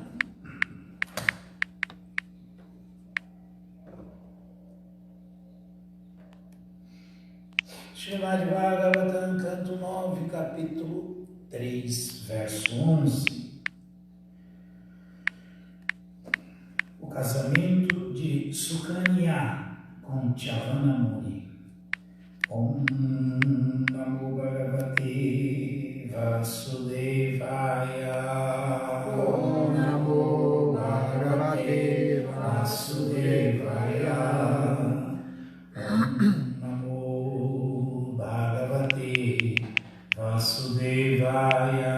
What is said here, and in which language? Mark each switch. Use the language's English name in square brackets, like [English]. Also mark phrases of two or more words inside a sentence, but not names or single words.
[Portuguese] Srimad Bhagavatam, canto 9, capítulo 3, verso 11. O casamento de Sukanya com Chavana Muni. [Sanskrit] ॐ नमो भगवते वासुदेवाय. ॐ नमो भगवते Vasudevaya. ॐ नमो भगवते वासुदेवाय.